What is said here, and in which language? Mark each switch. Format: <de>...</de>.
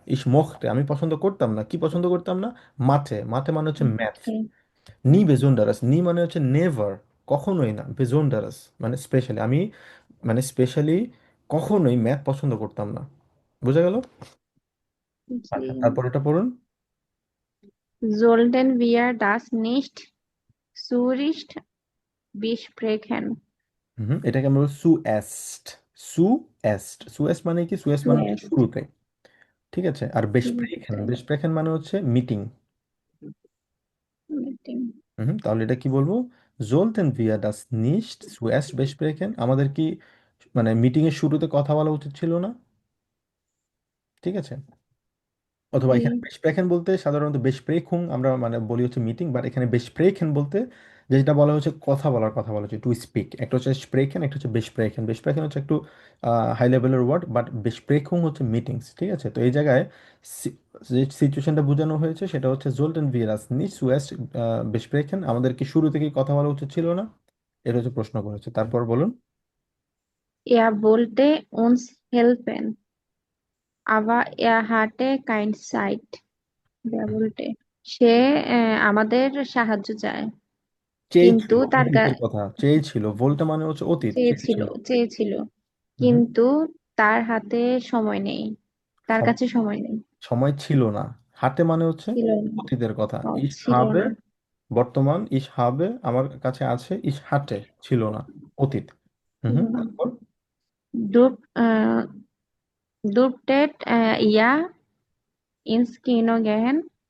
<de>ইস মোchte</de> <bn>আমি পছন্দ করতাম না, কি পছন্দ করতাম না, মাথে, মাথে মানে হচ্ছে ম্যাথ।</bn> <en>Okay.</en> <bn>নি বেজন্ডারাস, নি মানে হচ্ছে নেভার, কখনোই না। বেজন্ডারাস মানে স্পেশালি, আমি মানে স্পেশালি কখনোই ম্যাথ পছন্দ করতাম না। বুঝা গেল? জি। আচ্ছা, তারপর এটা পড়ুন।</bn> <de>Sollten wir das nicht zuerst besprechen?</de> <bn>হুম, এটাকে আমরা সুএস্ট, সুএস্ট, সুএস্ট মানে কি, সুএস্ট মানে হচ্ছে</bn> <de>Zuerst.</de> <bn>শুরুতে, ঠিক আছে। আর বেসপ্রেখেন, বেসপ্রেখেন মানে হচ্ছে মিটিং।</bn> <en>Meeting.</en> <bn>হুম, তাহলে এটা কি বলবো,</bn> <de>সোলতেন ভিয়া ডাস নিস্ট সুএস্ট বেসপ্রেখেন,</de> <bn>আমাদের কি মানে মিটিং এর শুরুতে কথা বলা উচিত ছিল না, ঠিক আছে। অথবা এখানে জি। বেসপ্রেখেন বলতে সাধারণত বেসপ্রেখুং আমরা মানে বলি হচ্ছে মিটিং, বাট এখানে বেসপ্রেখেন বলতে যেটা বলা হচ্ছে কথা বলার কথা বলা হচ্ছে টু স্পিক। একটা হচ্ছে স্প্রেকেন, একটা হচ্ছে বেসপ্রেকেন। বেসপ্রেকেন হচ্ছে একটু হাই লেভেলের ওয়ার্ড, বাট বেসপ্রেকুং হচ্ছে মিটিংস। ঠিক আছে, তো এই জায়গায় সি- যে সিচুয়েশনটা বোঝানো হয়েছে সেটা হচ্ছে</bn> <de>জোল্টেন ভিরাস নিস ওয়েস্ট বেসপ্রেকেন,</de> <bn>আমাদের কি শুরু থেকেই কথা বলা উচিত ছিল না? এটা হচ্ছে প্রশ্ন করেছে। তারপর বলুন।</bn> <de>Er wollte uns helfen, aber er hatte keine Zeit. Er wollte</de> <bn>সে আমাদের সাহায্য চায়, কিন্তু চেয়েছিল, তার অতীতের কথা চেয়েছিল। ভোল্টা মানে হচ্ছে অতীত, চেয়েছিল চেয়েছিল। চেয়েছিল হুম। কিন্তু তার হাতে সময় নেই, তার সম- কাছে সময় নেই, সময় ছিল না। হাতে মানে হচ্ছে ছিল না, অতীতের কথা। ইস ছিল</bn> <de>হাবে</de> <bn>না। বর্তমান,</bn> <de>ইস হাবে</de> <bn>আমার কাছে আছে,</bn> <de>ইস হাটে</de> <bn>ছিল না, অতীত। হুম ছিল হুম, না। তারপর</bn> <de>Du, dürftet ihr ins Kino gehen?</de>